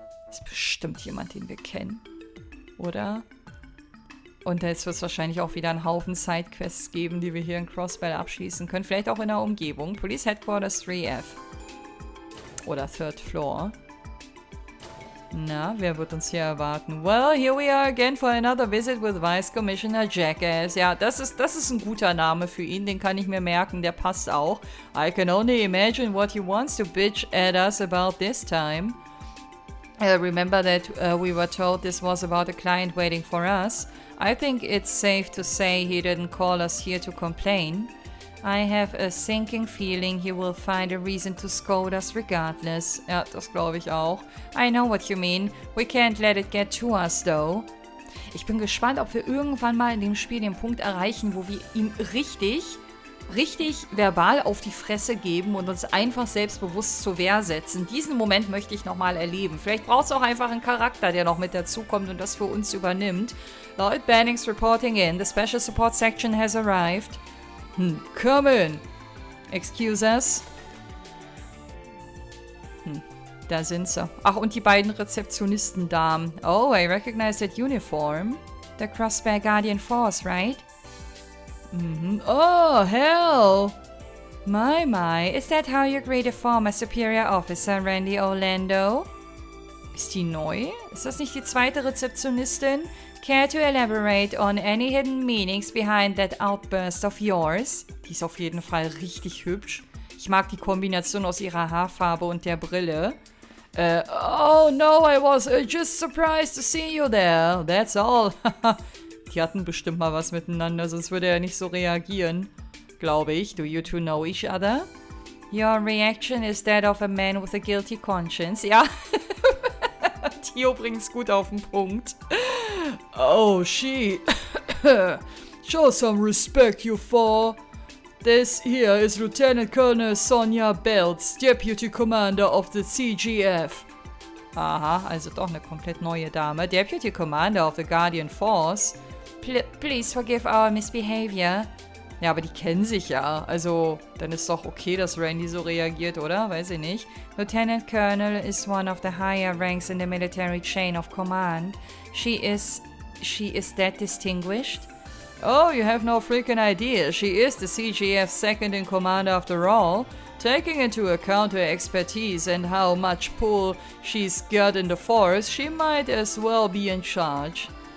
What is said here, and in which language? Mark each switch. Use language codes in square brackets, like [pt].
[de] Ist bestimmt jemand, den wir kennen. Oder? Und jetzt wird es wahrscheinlich auch wieder einen Haufen Sidequests geben, die wir hier in Crossbell abschließen können. Vielleicht auch in der Umgebung. Police Headquarters 3F. Oder Third Floor. Na, wer wird uns hier erwarten? [en] Well, here we are again for another visit with Vice Commissioner Jackass. [de] Ja, das ist ein guter Name für ihn, den kann ich mir merken, der passt auch. [en] I can only imagine what he wants to bitch at us about this time. Remember that we were told this was about a client waiting for us. I think it's safe to say he didn't call us here to complain. I have a sinking feeling he will find a reason to scold us regardless. [de] Ja, das glaube ich auch. [en] I know what you mean. We can't let it get to us, though. [de] Ich bin gespannt, ob wir irgendwann mal in dem Spiel den Punkt erreichen, wo wir ihm richtig verbal auf die Fresse geben und uns einfach selbstbewusst zur Wehr setzen. Diesen Moment möchte ich nochmal erleben. Vielleicht braucht es auch einfach einen Charakter, der noch mit dazukommt und das für uns übernimmt. [en] Lloyd Banning's reporting in. The Special Support Section has arrived. Come in. Excuse us. [de] Da sind sie. Ach, und die beiden Rezeptionistendamen. [en] Oh, I recognize that uniform. The Crossbell Guardian Force, right? Oh, hell. My, is that how you greet a former superior officer, Randy Orlando? [de] Ist die neu? Ist das nicht die zweite Rezeptionistin? [en] Care to elaborate on any hidden meanings behind that outburst of yours? [de] Die ist auf jeden Fall richtig hübsch. Ich mag die Kombination aus ihrer Haarfarbe und der Brille. [en] Oh no, I was just surprised to see you there. That's all. [de] Die hatten bestimmt mal was miteinander, sonst würde er nicht so reagieren. Glaube ich. [en] Do you two know each other? Your reaction is that of a man with a guilty conscience. [de] Ja. Theo bringt's gut auf den Punkt. Oh, Sche. [en] Show some respect, you four. This here is Lieutenant Colonel Sonya Belts, Deputy Commander of the CGF. [de] Aha, also doch eine komplett neue Dame. [en] Deputy Commander of the Guardian Force. Please forgive our misbehavior. [de] Ja, aber die kennen sich ja. Also, dann ist doch okay, dass Randy so reagiert, oder? Weiß ich nicht. [en] Lieutenant Colonel is one of the higher ranks in the military chain of command. She is that distinguished? Oh, you have no freaking idea. She is the CGF's second in command after all. Taking into account her expertise and how much pull she's got in the force, she might as well be in charge.